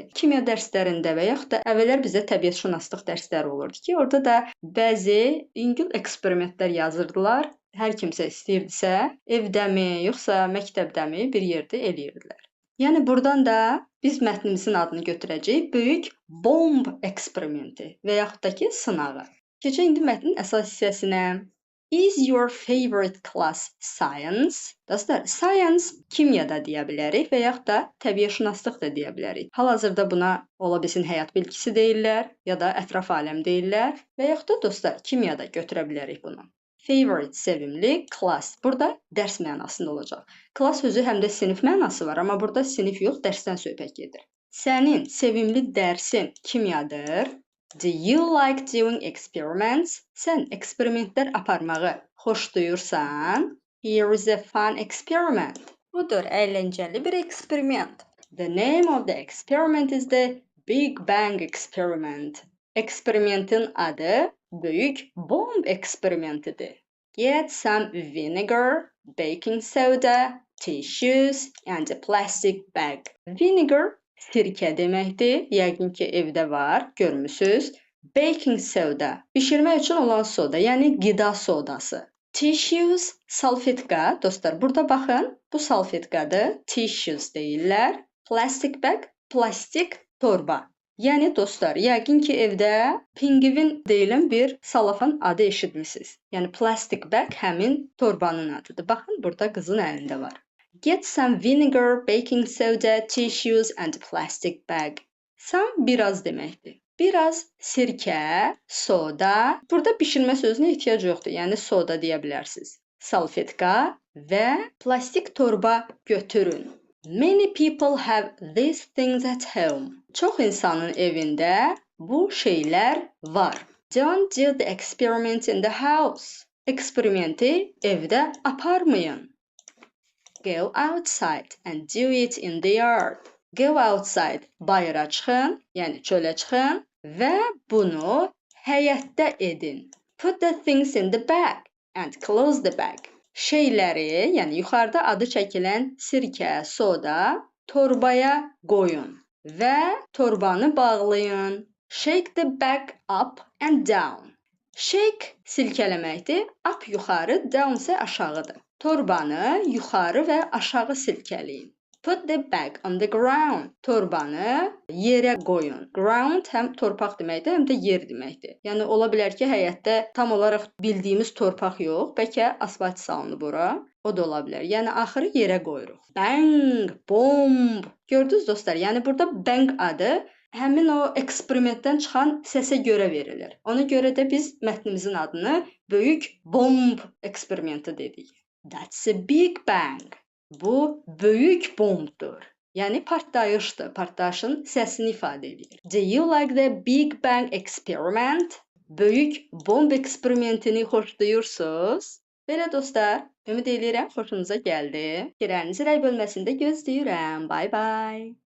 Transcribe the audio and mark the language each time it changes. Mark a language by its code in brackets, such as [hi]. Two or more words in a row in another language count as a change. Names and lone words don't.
[az] Kimya dərslərində və yaxud da əvvəllər bizə təbiətşünaslıq dərsləri olurdu ki, orada da bəzi yüngül eksperimentlər yazırdılar. Hər kimsə istəyirdisə, evdəmi, yoxsa məktəbdəmi bir yerdə eləyirdilər. Yəni buradan da biz mətnimizin adını götürəcəyik, böyük bomb eksperimenti və yaxud da ki, sınağı. Keçək indi mətnin əsas hissəsinə. [en] Is your favorite class science? [az] Dostlar, science kimyada deyə bilərik və yaxud da təbiətşünaslıq da deyə bilərik. Hal-hazırda buna ola bilsin həyat bilgisi deyirlər ya da ətraf aləm deyirlər və yaxud da dostlar, kimyada götürə bilərik bunu. Favorite sevimli, class burada dərs mənasında olacaq. Class sözü həm də sinif mənası var, amma burada sinif yox, dərsdən söhbət gedir. Sənin sevimli dərsin kimyadır. [en] Do you like doing experiments? [az] Sən eksperimentlər aparmağı xoşlayırsan? [en] Here is a fun experiment. [az] Budur əyləncəli bir eksperiment. [en] The name of the experiment is the Big Bang Experiment. [az] Eksperimentin adı böyük bomb eksperimentidir. [en] Get some vinegar, baking soda, tissues and a plastic bag. [az] Vinegar sirkə deməkdir. Yəqin ki, evdə var, görmüsünüz. [en] Baking soda, [az] bişirmək üçün olan soda, yəni qida sodası. Tissues, salfetka. Dostlar, burada baxın, bu salfetkadır. Tissues deyirlər. [en] Plastic bag, [az] plastik torba. Yəni dostlar, yəqin ki, evdə pingvin deyilən bir salafan adı eşitmisiniz. Yəni [en] plastic bag [az] həmin torbanın adıdır. Baxın, burada qızın əlində var. [en] Get some vinegar, baking soda, tissues and plastic bag. [az] Some biraz deməkdir. Biraz sirkə, soda. Burada bişirmə sözünə ehtiyac yoxdur. Yəni soda deyə bilərsiniz. Salfetka və plastik torba götürün. [en] Many people have these things at home. [az] Çox insanın evində bu şeylər var. [en] Don't do the experiment in the house. [az] Eksperimenti evdə aparmayın. [en] Go outside and do it in the yard. Go outside, [az] bayıra çıxın, yəni çölə çıxın və bunu həyətdə edin. [en] Put the things in the bag and close the bag. [az] Şeyləri, yəni yuxarıda adı çəkilən sirkə, soda torbaya qoyun və torbanı bağlayın. [en] Shake the bag up and down. [az] Shake silkələməkdir, up yuxarı, down isə aşağıdır. Torbanı yuxarı və aşağı silkələyin. [en] Put the bag on the ground. [az] Torbanı yerə qoyun. Ground həm torpaq deməkdir, həm də yer deməkdir. Yəni ola bilər ki, həyətdə tam olaraq bildiyimiz torpaq yox, bəlkə asfalt salınıb ora. O da ola bilər. Yəni axırı yerə qoyuruq. Bang, bomb. Gördünüz dostlar? Yəni burada bang adı həmin o eksperimentdən çıxan səsə görə verilir. Ona görə də biz mətnimizin adını böyük bomb eksperimenti dedik. [en] That's a big bang. [az] Bu böyük bombdur. Yəni partlayışdır. Partlayışın səsini ifadə edir. [en] Do you like the Big Bang Experiment? [az] Böyük bomb eksperimentini xoşlayırsınız? Belə dostlar, ümid edirəm xoşunuza gəldi. Fikirlərinizi rəy bölməsində gözləyirəm. [en] Bye bye.